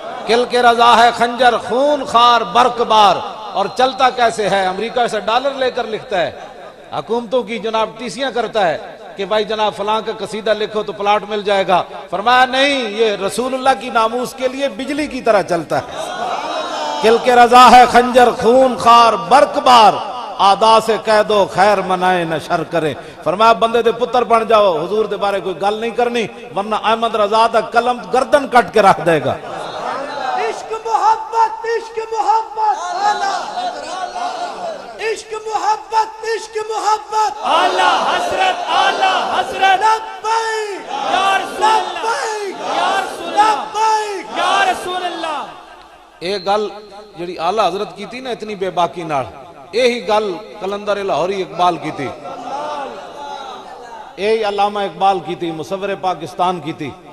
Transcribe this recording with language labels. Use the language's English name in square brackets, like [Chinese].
[Urdu] کل کے رضا ہے خنجر خون خار برق بار، اور چلتا کیسے ہے؟ امریکہ سے ڈالر لے کر لکھتا ہے، حکومتوں کی جناب ٹیسیاں کرتا ہے کہ بھائی جناب فلاں کا قصیدہ لکھو تو پلاٹ مل جائے گا. فرمایا نہیں، یہ رسول اللہ کی ناموس کے لیے بجلی کی طرح چلتا ہے. کل کے رضا ہے خنجر خون خار برق بار، آدا سے کہہ دو خیر منائے نہ شر کرے. [Punjabi] فرمایا بندے دے پتر بن جاؤ، حضور دے بارے کوئی گل نہیں کرنی ورنہ احمد رضا دا قلم گردن کٹ کے رکھ دے گا. [Urdu] عشق محبت عشق محبت عشق محبت عشق محبت اعلیٰ حضرت اعلیٰ حضرت لبیک یا رسول اللہ یا رسول اللہ یا رسول اللہ. ایک گل جڑی اعلیٰ حضرت کی تھی نا اتنی بے باکی نال، یہی گل کلندر لاہوری اقبال کی تھی، یہی علامہ اقبال کی تھی، مصور پاکستان کی تھی.